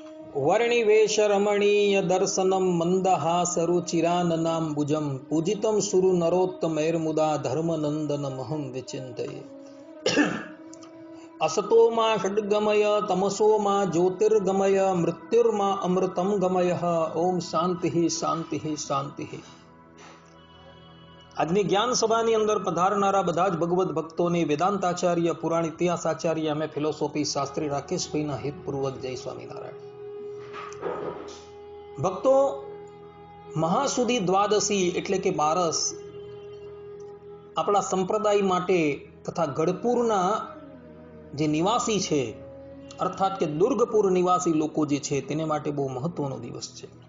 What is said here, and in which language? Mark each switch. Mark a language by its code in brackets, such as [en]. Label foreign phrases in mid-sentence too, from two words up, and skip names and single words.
[sa] वर्णिवेश रमणीय दर्शनम मंदहास रुचिराननाम्बुजम पूजितम सुरु नरोत्तमैर्मुदा धर्मनंदन महं विचिन्तये। असतो मा षड्गमय तमसो मा ज्योतिर्गमय मृत्युर्मा अमृतम गमय। ओम शांति शांति शांति। [gu] આજની જ્ઞાન સભાની અંદર પધારનારા બધા જ ભગવદ ભક્તોને વેદાંતાચાર્ય પુરાણ ઇતિહાસાચાર્ય અમે ફિલોસોફી શાસ્ત્રી રાકેશભાઈના હિતપૂર્વક જય સ્વામિનારાયણ। ભક્તો, મહાસુદી દ્વાદશી એટલે કે બારસ આપણા સંપ્રદાય માટે તથા ગઢપુરના જે નિવાસી છે અર્થાત કે દુર્ગપુર નિવાસી લોકો જે છે તેને માટે બહુ મહત્વનો દિવસ છે।